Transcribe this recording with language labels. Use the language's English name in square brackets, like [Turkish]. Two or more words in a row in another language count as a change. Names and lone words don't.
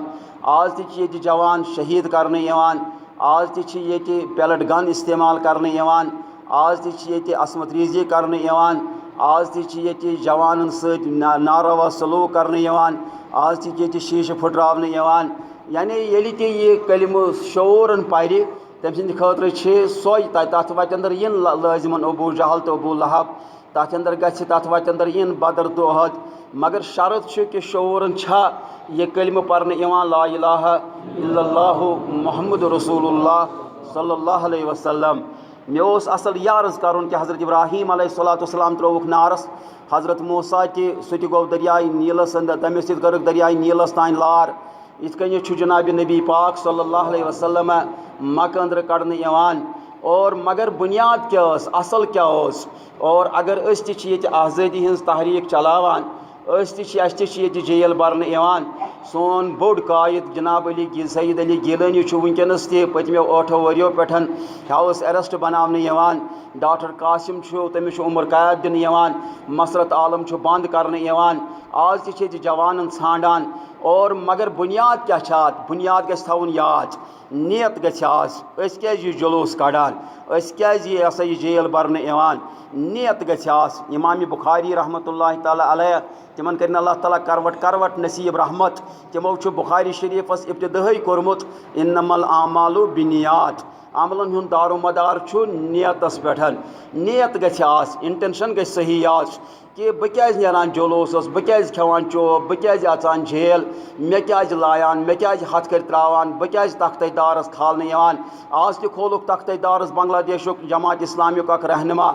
[Kashmiri] آز تہِ چھِ ییٚتہِ جوان شہید کرنہٕ یِوان، آز تہِ چھِ ییٚتہِ [English] pellet gun [Kashmiri] استعمال کرنہٕ یِوان، آز تہِ چھِ ییٚتہِ عصمت ریزی کرنہٕ یِوان، آز تہِ چھِ ییٚتہِ جوانن سۭتۍ ناروا سلوٗک کرنہٕ یِوان، آز تہِ چھِ ییٚتہِ شیٖشہٕ پھٕٹراونہٕ یِوان. یعنی ییٚلہِ تہِ یہِ کلمہٕ شعوٗرن پرِ تٔمۍ سٕنٛدِ خٲطرٕ چھِ سۄے تتھ وتہِ اندر یِن لٲزمن ابوٗ جہل تہٕ ابوٗ لہب، تتھ اندر گژھِ تتھ وتہِ اندر یِن بدر تہٕ عہد. مگر شرط چھُ کہِ شعوٗرن چھا یہ کلمہٕ پرنہٕ یِوان [Arabic] لا الہ الا اللہ محمد رسول اللہ صلی اللہ علیہ وسلم. [Kashmiri] مےٚ اوس اصل یہِ عرض کرُن کہ حضرت ابراہیم [Arabic] علیہ الصلوۃ والسلام [Kashmiri] ترٛووُکھ نارس، حضرت موسیٰ تہِ سُہ تہِ گوٚو دریائے نیٖلس اندر، تٔمِس تہِ کٔرٕکھ دریائے نیٖلس تانۍ لار. یِتھ کٔنٮ۪تھ چھُ جناب نبی پاک [Arabic] صلی اللہ علیہ وسلم [Kashmiri] مکہ اندرٕ کڑنہٕ یِوان. اور مگر بنیاد کیٛاہ ٲس، اصل کیٛاہ اوس؟ اور اگر أسۍ تہِ چھِ ییٚتہِ آزٲدی ہٕنٛز تحریٖک چلاوان، أسۍ تہِ چھِ، اَسہِ تہِ چھِ ییٚتہِ جیل برنہٕ یِوان. سون بوٚڑ قٲیِد جناب سید علی گیلانی چھُ وٕنکٮ۪نس تہِ پٔتمیو 8 ؤرۍیو پٮ۪ٹھ [English] house arrest [Kashmiri] بناونہٕ یِوان. ڈاکٹر قاسم چھُ، تٔمِس چھُ عمر قید دِنہٕ یِوان. مسرت عالم چھُ بنٛد کرنہٕ یِوان. آز تہِ چھِ ییٚتہِ جوانن ژھانڈان. اور مگر بنیاد کیٛاہ چھِ اتھ؟ بنیاد گژھِ تھاوُن یاد، نیت گژھِ آز. أسۍ کیٛازِ یہِ جلوٗس کڑان، أسۍ کیٛازِ یہِ ہسا یہِ جیل برنہٕ یِوان؟ نیت گژھِ آز. امام بخاری [Arabic] رحمتہ اللہ تعالیٰ علیہ، [Kashmiri] تمن کرن اللہ تعالیٰ کروٹ کروٹ نصیب رحمت. تمو چھُ بخاری شریفس ابتدٲئی کوٚرمُت [Arabic] انما الاعمال بالنیات، [Kashmiri] عملن ہُنٛد دار و مدار چھُ نیتس پٮ۪ٹھ. نیت گژھِ آز، انٹینشن گژھِ صحیح آز کہ بہٕ کیٛازِ نیران جلوٗسس، بہٕ کیٛازِ کھٮ۪وان چوب، بہٕ کیٛازِ اژان جیل، مےٚ کیٛازِ لایان، مےٚ کیٛازِ ہتھکٔرۍ ترٛاوان، بہٕ کیٛازِ تختَے دارس کھالنہٕ یِوان. آز تہِ کھولُکھ تختَے دارس بنگلہ دیشُک جماعت اسلامیُک اکھ رہنما.